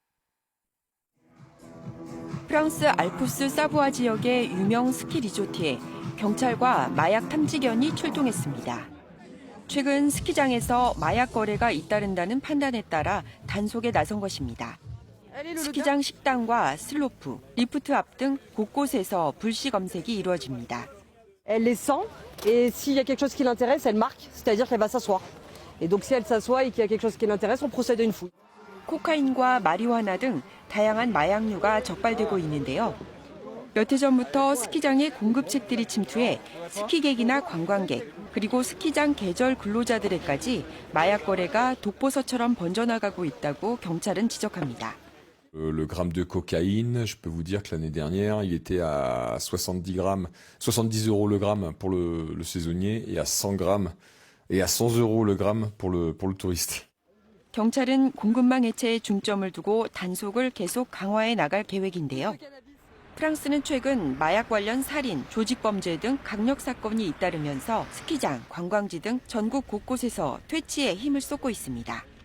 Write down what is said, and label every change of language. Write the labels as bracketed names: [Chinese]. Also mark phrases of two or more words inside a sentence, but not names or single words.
[Korean] 프랑스 알프스 사부아 지역의 유명 스키 리조트에 경찰과 마약 탐지견이 출동했습니다. 최근 스키장에서 마약 거래가 잇따른다는 판단에 따라 단속에 나선 것입니다. 스키장 식당과 슬로프, 리프트 앞 등 곳곳에서 불시 검색이 이루어집니다. [French] Elle les sent et s'il y a quelque chose qui l'intéresse, elle marque, c'est-à-dire qu'elle va s'asseoir. Et donc si elle s'assoit et qu'il y a quelque chose qui l'intéresse, on procède à une fouille. [Korean] 코카인과 마리화나 등 다양한 마약류가 적발되고 있는데요. 몇 해 전부터 스키장에 공급책들이 침투해 스키객이나 관광객, 그리고 스키장 계절 근로자들에까지 마약 거래가 독보서처럼 번져나가고 있다고 경찰은 지적합니다. [French] Le gramme de cocaïne, je peux vous dire que l'année dernière, il était à 70 euros le gramme pour le saisonnier et à 100 grammes et à 100 euros le gramme pour le touriste. [Korean] 경찰은 공급망 해체에 중점을 두고 단속을 계속 강화해 나갈 계획인데요. 프랑스는 최근 마약 관련 살인, 조직범죄 등 강력 사건이 잇따르면서 스키장, 관광지 등 전국 곳곳에서 퇴치에 힘을 쏟고 있습니다.